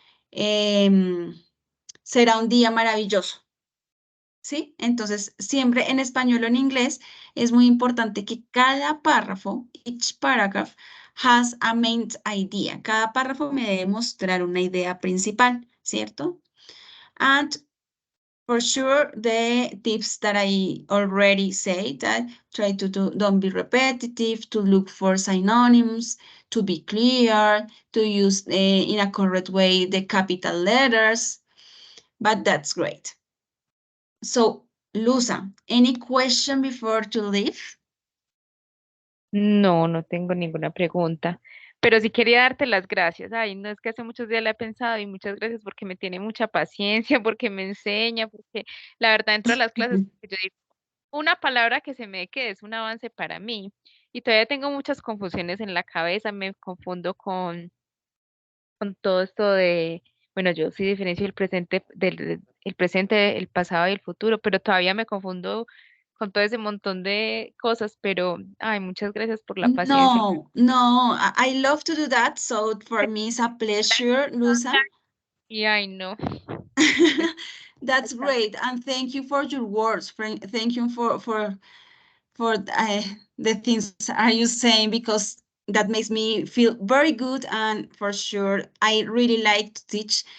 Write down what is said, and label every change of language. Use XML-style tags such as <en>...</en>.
<es>Em, Será un día maravilloso, ¿sí? Entonces, siempre en español o en inglés es muy importante que cada párrafo,</es> <en>each paragraph, has a main idea.</en> <es>Cada párrafo me debe mostrar una idea principal, ¿cierto?</es> <en>And for sure, the tips that I already said, that try to don't be repetitive, to look for synonyms, to be clear, to use in a correct way the capital letters, but that's great. So, Luza, any question before to leave?</en> <es>No, no tengo ninguna pregunta, pero sí quería darte las gracias. Ay, no es que hace muchos días la he pensado y muchas gracias porque me tiene mucha paciencia, porque me enseña, porque la verdad entro a las clases, porque yo digo, una palabra que se me quede es un avance para mí y todavía tengo muchas confusiones en la cabeza, me confundo con todo esto de, bueno, yo sí diferencio el presente el presente, el pasado y el futuro, pero todavía me confundo con todo ese montón de cosas, pero ay, muchas gracias por la paciencia.</es> <en>No, no, I love to do that. So for me, it's a pleasure, Luza.</en> <es>Y ay, no.</es> <en>That's great, and thank you for your words. Thank you for the things are you saying because that makes me feel very good, and for sure I really like to teach.</en>